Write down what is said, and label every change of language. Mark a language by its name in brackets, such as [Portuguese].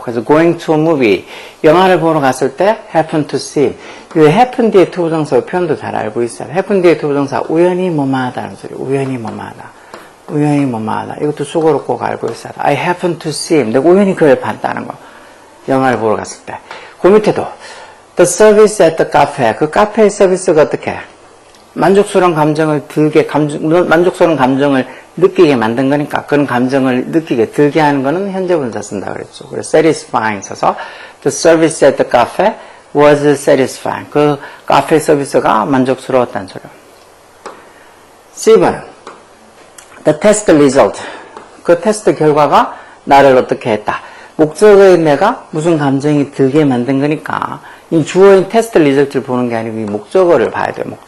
[English] 그래서 going to a movie [Korean] 영화를 보러 갔을 때 [English] happen to see. [Korean] 이 happen 뒤에 투부정사 표현도 잘 알고 있어요. happen 뒤에 투부정사 우연히 뭐뭐하다는 소리. 우연히 뭐뭐하다. 우연히 뭐뭐하다. 이것도 수고로 꼭 알고 있어야 돼. [English] I happen to see him. [Korean] 내가 우연히 그를 봤다는 거. 영화를 보러 갔을 때. 그 밑에도 [English] the service at the cafe. [Korean] 그 카페의 서비스가 어떻게 만족스러운 감정을 만족스러운 감정을 느끼게 만든 거니까 그런 감정을 느끼게 들게 하는 거는 현재 분사 쓴다 그랬죠. 그래서 [English] satisfying [Korean] 써서 [English] the service at the cafe was satisfying. [Korean] 그 카페 서비스가 만족스러웠다는 소리요. [English] C번 the test result. [Korean] 그 테스트 결과가 나를 어떻게 했다. 목적어인 내가 무슨 감정이 들게 만든 거니까 이 주어인 테스트 리절트를 보는 게 아니고 이 목적어를 봐야 돼요.